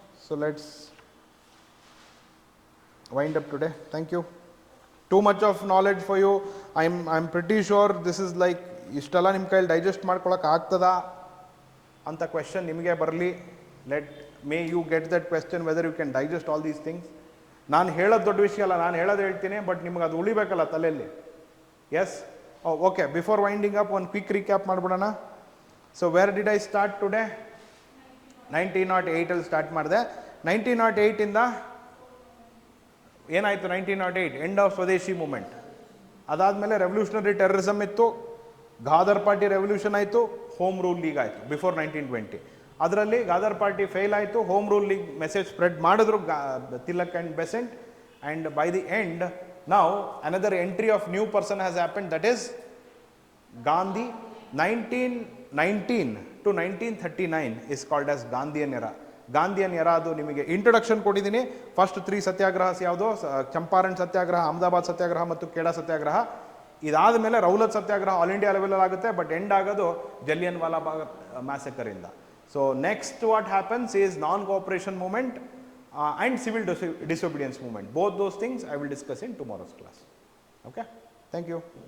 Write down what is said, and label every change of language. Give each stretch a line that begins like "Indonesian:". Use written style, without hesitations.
English: So let's wind up today. Thank you. Too much of knowledge for you. I'm pretty sure this is like
Kannada: ಇಷ್ಟೆಲ್ಲ ನಿಮ್ಮ ಕೈಯಲ್ಲಿ digest ಮಾಡ್ಕೊಳಕ್ಕೆ ಆಗ್ತದಾ ಅಂತ question ನಿಮಗೆ ಬರಲಿ.
English: May you get that question whether you can digest all these things.
Kannada: ನಾನು ಹೇಳೋದು ದೊಡ್ಡ ವಿಷಯ ಅಲ್ಲ, ನಾನು ಹೇಳೋದು ಹೇಳ್ತೀನಿ, ಬಟ್ ನಿಮ್ಗೆ ಅದು ಉಳಿಬೇಕಲ್ಲ ತಲೆಯಲ್ಲಿ. S, okay.
English: before winding up
Kannada: ಒಂದು ಕ್ವಿಕ್ ರೀಕ್ಯಾಪ್ ಮಾಡಿಬಿಡೋಣ.
English: So where did I start today? 1908 start ಮಾಡಿದೆ.
Kannada: 1908 ಏನಾಯಿತು?
English: 1908 end of Swadeshi movement.
Kannada: ಅದಾದಮೇಲೆ ರೆವಲ್ಯೂಷನರಿ ಟೆರರಿಸಮ್ ಇತ್ತು, ಗಾದರ್ ಪಾರ್ಟಿ ರೆವಲ್ಯೂಷನ್ ಆಯಿತು, ಹೋಮ್ ರೂಲ್ ಲೀಗ್ ಆಯಿತು ಬಿಫೋರ್ 1920. ಅದರಲ್ಲಿ ಗಾದರ್ ಪಾರ್ಟಿ ಫೇಲ್ ಆಯಿತು, home rule league message spread ಮಾಡಿದ್ರು Tilak and Besant.
English: And by the end now another entry of new person has happened, that is Gandhi. 1919 to 1939 is called as Gandhian era.
Kannada: Gandhian era, ಅದು ನಿಮಗೆ introduction ಕೊಟ್ಟಿದ್ದೀನಿ. First 3 ಸತ್ಯಾಗ್ರಹಸ್ ಯಾವುದು? ಚಂಪಾರಣ್ ಸತ್ಯಾಗ್ರಹ, ಅಹಮದಾಬಾದ್ ಸತ್ಯಾಗ್ರಹ ಮತ್ತು ಖೇಡಾ ಸತ್ಯಾಗ್ರಹ. ಇದಾದ ಮೇಲೆ Rowlatt ಸತ್ಯಾಗ್ರಹ all India ಲೆವೆಲಲ್ಲಿ ಆಗುತ್ತೆ, ಬಟ್ ಎಂಡ್ ಆಗೋದು Jallian Vala Bagh ಮ್ಯಾಸಕರಿಂದ.
English: So next what happens is non cooperation movement and civil disobedience movement. Both those things I will discuss in tomorrow's class. Okay, thank you.